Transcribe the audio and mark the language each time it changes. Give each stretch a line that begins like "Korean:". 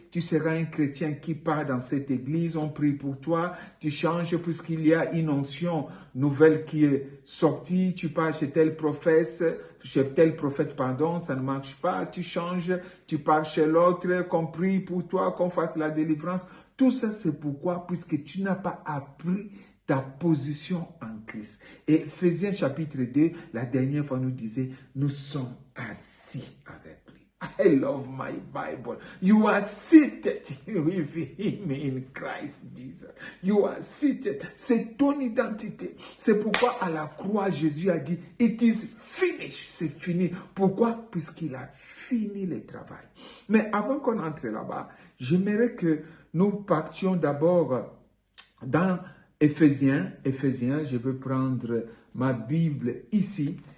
French: Tu seras un chrétien qui part dans cette église, on prie pour toi, tu changes puisqu'il y a une onction nouvelle qui est sortie, tu pars chez tel prophète, pardon, ça ne marche pas, tu changes, tu pars chez l'autre, qu'on prie pour toi, qu'on fasse la délivrance. Tout ça, c'est pourquoi, puisque tu n'as pas appris ta position en Christ. Et Ephésiens chapitre 2, la dernière fois nous disait, nous sommes assis avec lui.
English: I love my Bible. You are seated with him in Christ Jesus. You are seated.
French: C'est ton identité. C'est pourquoi à la croix, Jésus a dit,
English: it is finished.
French: C'est fini. Pourquoi? Puisqu'il a fini le travail. Mais avant qu'on entre là-bas, j'aimerais que nous partions d'abord dans Éphésiens, je vais prendre ma Bible ici.